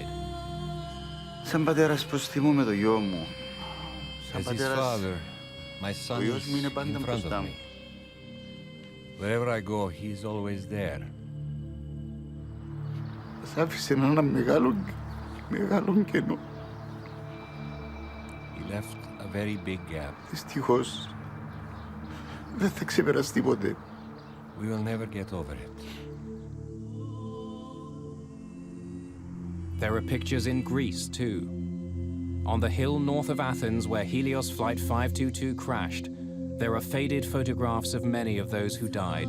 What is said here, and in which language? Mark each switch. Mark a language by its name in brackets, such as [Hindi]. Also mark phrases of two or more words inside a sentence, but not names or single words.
[Greek] Σαν πατέρας προστιμούμε το γιο μου. Σαν [English] As his [Greek] πατέρας, [English] father, my son [Greek] ο [English] is [Greek] γιος μου είναι πάντα [English] in front [Greek] μπροστά [English] of [Greek] μου. [English] me. Wherever I go, he's always there. [Greek] Σ' άφησε ένα μεγάλο κενό. [English] He left a very big gap. [Greek] Δυστυχώς, δεν θα ξεπεραστεί ποτέ. [English] We will never get over it. There are pictures in Greece, too. On the hill north of Athens, where Helios Flight 522 crashed, there are faded photographs of many of those who died.